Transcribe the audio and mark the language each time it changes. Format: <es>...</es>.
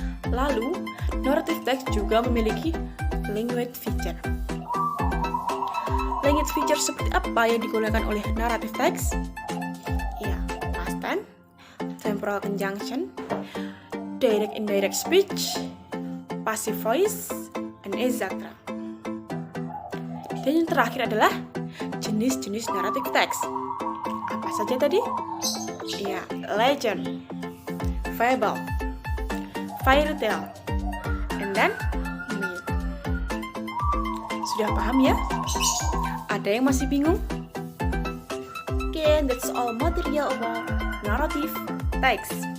<id>Lalu, narrative text juga memiliki language feature. Language feature seperti apa yang digunakan oleh narrative text?</id> <en>Ya, past tense, temporal conjunction, direct indirect speech, passive voice, and etc.</en> <id>Dan yang terakhir adalah jenis-jenis narrative text. Apa saja tadi? Ya,</id> <en>legend, fable, fairy tale, and then myth.</en> <id>Sudah paham ya? Ada yang masih bingung?</id> <en>Okay, that's all material about narrative text.</en>